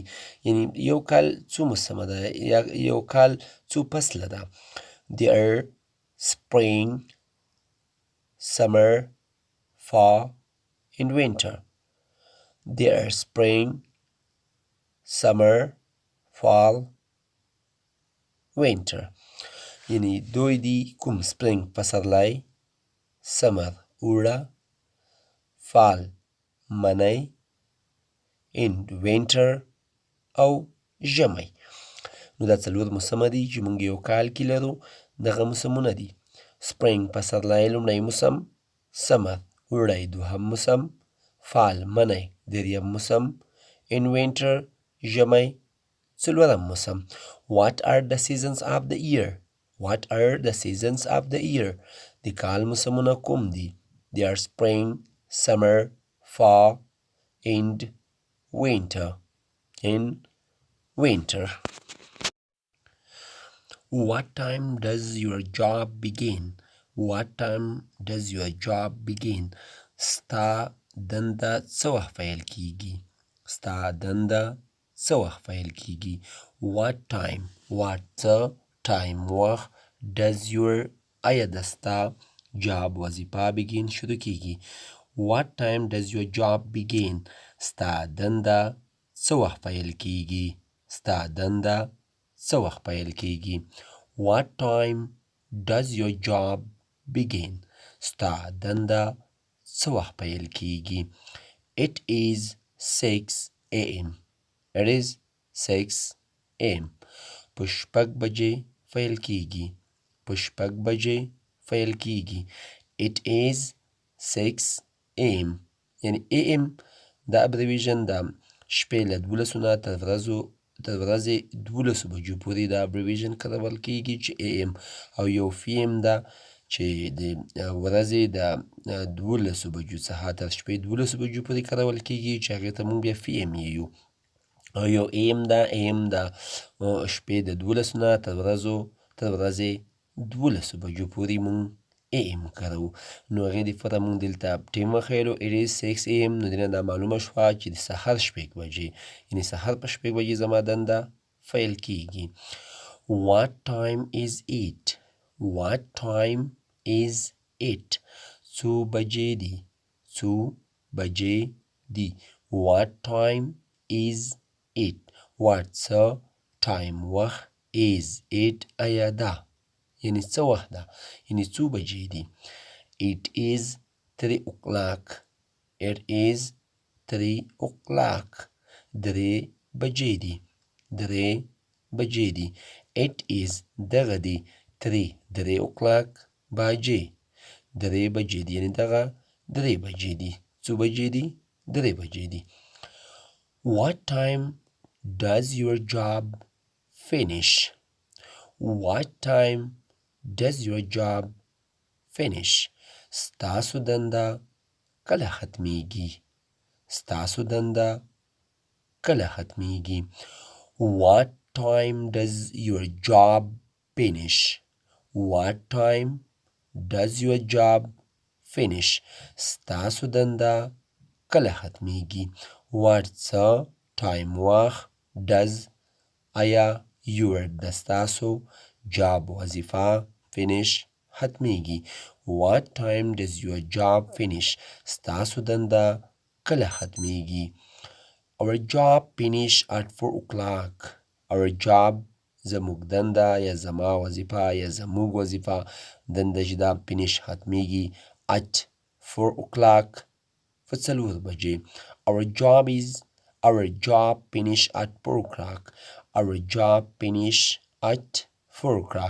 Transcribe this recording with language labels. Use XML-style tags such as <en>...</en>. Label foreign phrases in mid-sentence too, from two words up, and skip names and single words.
<ps>یعنی یو کال څو موسمه ده یا یو کال څو فصله ده؟</ps> <en>They are spring, summer, fall and winter. They are spring, summer, fall, winter.</en> <ps>یعنی دوی دي کوم spring پسرلی، summer اوړه، fall منی</ps> <en>and winter</en> <ps>او ژمی. نو دا څلور موسمه دي چې مونږ یو کال کې لرو. دغه موسمونه دي spring پسرلی لومړی موسم، summer اوړی دوهم موسم، fall منی دریم موسم</ps> <en>and winter</en> <ps>ژمی څلورم موسم.</ps> <en>What are the seasons of the year? What are the seasons of the year?</en> <ps>د کال موسمونه کوم دي؟</ps> <en>They are spring, summer, fall and winter. In winter. What time does your job begin? What time does your job begin?</en> <ps>ستا دنده څه وخت پیل کیږي؟ ستا دنده څه وخت پیل کیږي؟</ps> <en>What time? What the time وخت does your</en> <ps>آیا د ستا</ps> <en>job وظیفه begin</en> <ps>شروع کیږي؟</ps> <en>What time does your job begin?</en> <ps>ستا دنده څه وخت پیل کیږي؟ ستا دنده څه وخت پیل کیږي؟</ps> <en>What time does your job begin?</en> <ps>ستا دنده څه وخت پیل کیږي؟</ps> <en>It is 6 a.m. It is 6 a.m.</en> <ps>په شپږ بجې پیل کیږي. په شپږ بجې پیل کیږي.</ps> <en>It is 6 a.m.</en> <ps>یعنی a.m. دا ابریویژن د شپې له 12 نه تر ورځې 12 بجو پورې دا ابریویژن کارول کیږي چې a.m. او یو p.m. ده چې د ورځې د 12 بجو څخه تر شپې 12 بجو پورې کارول کیږي چې هغې ته موږ بیا p.m. یو. او یو a.m. ده. a.m. د شپې د 12 نه تر ورځې 12 بجو پورې مونږ AM کارو. نو هغې دپاره مونږ دلته ټیم وښیلو</ps> <en>it is 6 AM.</en> <ps>نو دې نه دا معلومه شوه چې د سهار 6 بجې، یعنې سهار په 6 بجې زما دنده فیل کیږي.</ps> <en>What time is it? What time is it?</en> <ps>څو بجې دي؟ څو بجې دي؟</ps> <en>What time is it? What څه time وخت is it</en> <ps>آیا ده؟ یعنې څه وخت ده؟ یعنې څو بجې دي؟</ps> <en>It is 3 o'clock. It is 3 o'clock.</en> <ps>3 بجې دي. 3 بجې دي.</ps> <en>It is</en> <ps>دغه دی</ps> <en>3 o'clock بجې.</en> <ps>3 بجې دي، یعنې دغه 3 بجې دي. څو بجې دي؟ 3 بجې دي.</ps> <en>What time does your job finish? What time does your job finish?</en> <ps>ستاسو دنده کله ختمیږي؟ ستاسو دنده کله ختمیږي؟</ps> <en>What time does your job finish? What time does your job finish?</en> <ps>ستاسو دنده کله ختمیږي؟ What څه time وخت does آیا your د ستاسو job وظیفه finish ختمیږي؟</ps> <en>What time does your job finish?</en> <ps>ستاسو دنده کله ختمیږي؟</ps> <en>Our job finish at 4 o'clock. Our job</en> <ps>زموږ دنده یا زما وظیفه یا زموږ وظیفه دنده چې دا finish ختمیږي</ps> <en>at 4 o'clock</en> <ps>په 4 بجې.</ps> <en>Our job finish at 4 o'clock. Our job finish at 4 o'clock.</en>